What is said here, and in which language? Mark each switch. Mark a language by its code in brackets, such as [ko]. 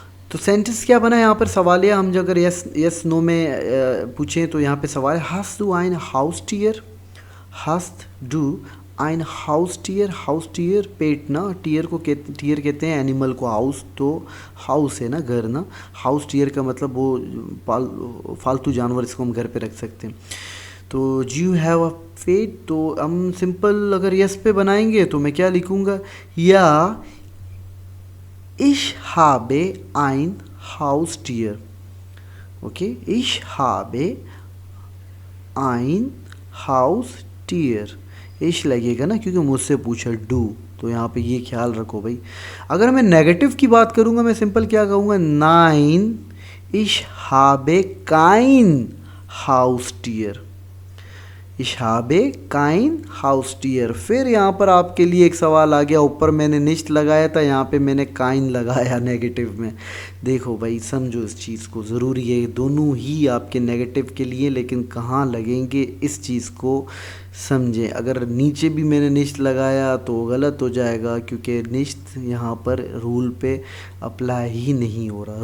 [hi] तो सेंटेंस क्या बना है यहाँ पर? सवाल है, हम जो अगर यस यस नो में पूछें तो यहाँ पे सवाल है [de] हस्त डू आइन हाउस टीयर, [hi] हस्त डू आइन हाउस टीयर, हाउस टीयर पेट ना, टीयर को टीयर कहते हैं एनिमल को, हाउस तो हाउस है ना, घर ना, हाउस टीयर का मतलब वो फालतू जानवर, इसको हम घर पे रख सकते हैं। तो [en] you have a pet, [hi] तो हम सिंपल अगर यस पे बनाएंगे तो मैं क्या लिखूँगा? [de] या ich habe ein Haustier. Okay, ich habe ein Haustier. [hi] ich लगेगा ना, क्योंकि मुझसे पूछा डू, तो यहाँ पे ये ख्याल रखो भाई। अगर मैं नेगेटिव की बात करूँगा मैं सिंपल क्या कहूँगा? [de] नाइन ich habe kein Haustier, ich habe kein Haustier। [hi] फिर यहाँ पर आपके लिए एक सवाल आ गया, ऊपर मैंने निश्त लगाया था, यहाँ पे मैंने काइन लगाया नेगेटिव में। देखो भाई समझो इस चीज़ को, ज़रूरी है दोनों ही आपके नेगेटिव के लिए, लेकिन कहाँ लगेंगे इस चीज़ को समझें। अगर नीचे भी मैंने निश्त लगाया तो गलत हो जाएगा, क्योंकि निश्त यहाँ पर रूल पे अप्लाई ही नहीं हो रहा।